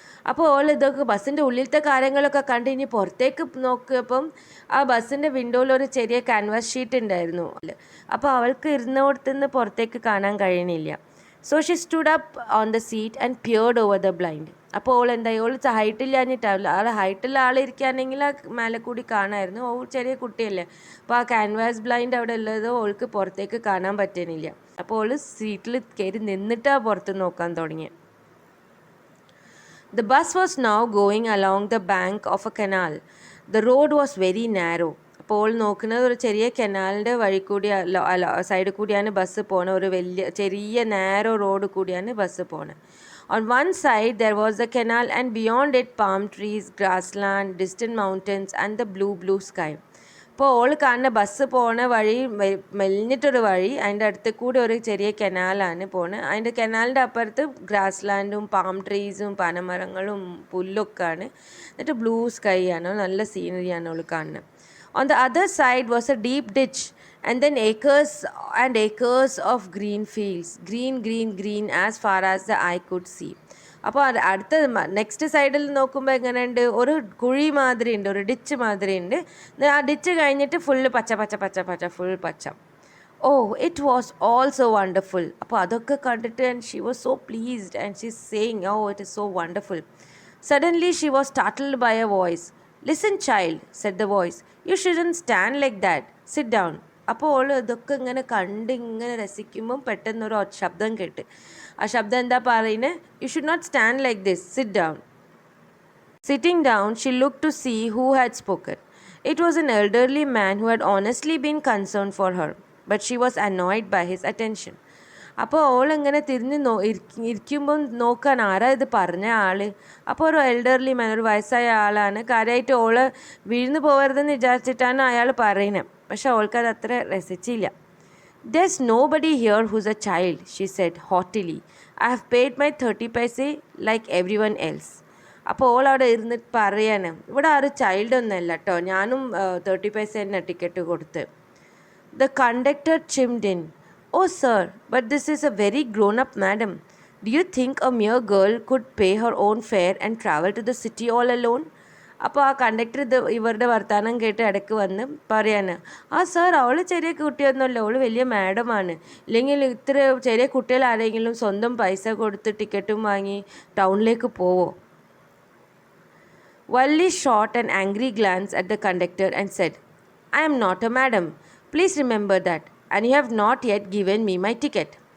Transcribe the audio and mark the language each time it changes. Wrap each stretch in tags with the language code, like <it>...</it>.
<ml>അപ്പോൾ ഓൾ ഇതൊക്കെ ബസ്സിൻ്റെ ഉള്ളിലത്തെ കാര്യങ്ങളൊക്കെ കണ്ട് ഇനി പുറത്തേക്ക് നോക്കിയപ്പം ആ ബസ്സിൻ്റെ വിൻഡോയിൽ ഒരു ചെറിയ ക്യാൻവാസ് ഷീറ്റ് ഉണ്ടായിരുന്നു. അപ്പോൾ അവൾക്ക് ഇരുന്നോടത്തുനിന്ന് പുറത്തേക്ക് കാണാൻ കഴിയണില്ല.</ml> <en>So she stood up on the seat and peered over the blind.</en> <ml>അപ്പോൾ ഓൾ എന്തായി, ഓൾ ഹൈറ്റില്ലാഞ്ഞിട്ടാവില്ല, ആ ഹൈറ്റുള്ള ആളിരിക്കുകയാണെങ്കിൽ ആ മേലെ കൂടി കാണാമായിരുന്നു. ഓൾ ചെറിയ കുട്ടിയല്ലേ, അപ്പോൾ ആ ക്യാൻവാസ് ബ്ലൈൻഡ് അവിടെ ഉള്ളത് ഓൾക്ക് പുറത്തേക്ക് കാണാൻ പറ്റുന്നില്ല. അപ്പോൾ ഓൾ സീറ്റിൽ കയറി നിന്നിട്ടാണ് പുറത്ത് നോക്കാൻ തുടങ്ങിയത്.</ml> <en>The bus was now going along the bank of a canal. The road was very narrow.</en> <ml>അപ്പോൾ നോക്കുന്നത് ഒരു ചെറിയ കനാലിൻ്റെ വഴി കൂടി സൈഡിൽ കൂടിയാണ് ബസ് പോണത്. ഒരു വലിയ ചെറിയ നാരോ റോഡ് കൂടിയാണ് ബസ് പോണത്.</ml> <en>On one side there was the canal and beyond it palm trees, grassland, distant mountains and the blue sky.</en> <ml>അപ്പോൾ ഓൾ കാണുന്ന ബസ് പോണ വഴി മെലിഞ്ഞിട്ടൊരു വഴി, അതിൻ്റെ അടുത്ത് കൂടി ഒരു ചെറിയ കനാലാണ് പോണത്. അതിൻ്റെ കനാലിൻ്റെ അപ്പുറത്ത് ഗ്രാസ് ലാൻഡും പാം ട്രീസും പനമരങ്ങളും പുല്ലൊക്കെയാണ്. എന്നിട്ട് ബ്ലൂ സ്കൈ ആണ്, നല്ല സീനറിയാണ് ഓൾ കാണുന്നത്.</ml> <en>On the other side was a deep ditch and then acres and acres of green fields, green as far as the eye could see.</en> <ml>അപ്പോൾ അടുത്ത നെക്സ്റ്റ് സൈഡിൽ നോക്കുമ്പോൾ എങ്ങനെയുണ്ട്, ഒരു കുഴി മാതിരി ഉണ്ട്, ഒരു ഡിച്ച് മാതിരി ഉണ്ട്. ആ ഡിച്ച് കഴിഞ്ഞിട്ട് ഫുള്ള് പച്ച ഫുൾ പച്ച.</ml> <en>Oh it was all so wonderful.</en> <ml>അപ്പോൾ അതൊക്കെ കണ്ടിട്ട്</ml> <en>And she was so pleased and she saying oh it is so wonderful. Suddenly she was startled by a voice. Listen child, said the voice, you shouldn't stand like that, sit down.</en> <ml>അപ്പോൾ all ഇതൊക്കെ ഇങ്ങനെ കണ്ട് ഇങ്ങനെ രസിക്കുമ്പം പെട്ടെന്നൊരു ശബ്ദം കേട്ട്. ആ ശബ്ദം എന്താ പറയുന്നത്,</ml> <en>You should not stand like this, sit down. Sitting down she look to see who had spoken. It was an elderly man who had honestly been concern for her, but she was annoyed by his attention.</en> <ml>അപ്പോൾ all ഇങ്ങനെ തിരിഞ്ഞ് ഇരിക്കുമ്പം നോക്കാൻ ആരാ ഇത് പറഞ്ഞ ആൾ. അപ്പോൾ ഒരു എൽഡർലി മാൻ, ഒരു വയസ്സായ ആളാണ്. കാര്യമായിട്ട് ഓള് വീഴ്ന്നു പോകരുതെന്ന് വിചാരിച്ചിട്ടാണ് അയാൾ പറയുന്നത്. പക്ഷെ അവൾക്കത് അത്ര രസിച്ചില്ല.</ml> <en>There's nobody here who's a child, she said haughtily. I have paid my 30 paise like everyone else.</en> <ml>അപ്പോൾ ഓൾ അവിടെ ഇരുന്നിട്ട് പറയാണ്, ഇവിടെ ആരും ചൈൽഡ് ഒന്നുമല്ല കേട്ടോ, ഞാനും 30 പൈസ തന്നെ ടിക്കറ്റ് കൊടുത്ത്.</ml> <en>The conductor chimed in. Oh, sir, but this is a very grown up madam. Do you think a mere girl could pay her own fare and travel to the city all alone?</en> <ml>അപ്പോൾ ആ conductor ഇവരുടെ വർത്തമാനം കേട്ട് ഇടയ്ക്ക് വന്ന് പറയാണ്, ആ sir അവൾ ചെറിയ കുട്ടിയൊന്നുമല്ല, അവൾ വലിയ മാഡമാണ്. ഇല്ലെങ്കിൽ ഇത്ര ചെറിയ കുട്ടികൾ ആരെങ്കിലും സ്വന്തം പൈസ കൊടുത്ത് ടിക്കറ്റും വാങ്ങി ടൗണിലേക്ക് പോവോ?</ml> <en>Valli shot an angry glance at the conductor and said, I am not a madam. Please remember that. And you have not yet given me my ticket.</en>